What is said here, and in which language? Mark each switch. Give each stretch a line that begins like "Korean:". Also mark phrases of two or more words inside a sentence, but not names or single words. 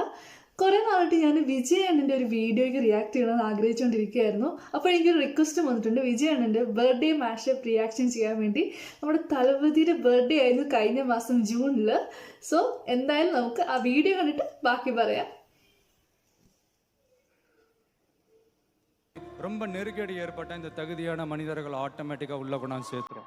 Malayalam: കുറേ നാളായിട്ട് ഞാൻ വിജയ് അണ്ണൻ്റെ ഒരു വീഡിയോയ്ക്ക് റിയാക്ട് ചെയ്യണമെന്ന് ആഗ്രഹിച്ചുകൊണ്ടിരിക്കുകയായിരുന്നു. അപ്പോൾ എനിക്കൊരു റിക്വസ്റ്റ് വന്നിട്ടുണ്ട്, വിജയ് അണ്ണൻ്റെ
English: birthday mashup reaction
Malayalam: ചെയ്യാൻ വേണ്ടി. നമ്മുടെ തലപതിയുടെ ബർത്ത്ഡേ ആയിരുന്നു കഴിഞ്ഞ മാസം ജൂണിൽ. സോ എന്തായാലും നമുക്ക് ആ വീഡിയോ കണ്ടിട്ട് ബാക്കി പറയാം.
Tamil: ரொம்ப நெருக்கடி ஏற்பட்ட இந்த தகுதியான மனிதர்கள் ஆட்டோமேட்டிக்கா உள்ள கொண்டாந்து சேர்த்துரும்.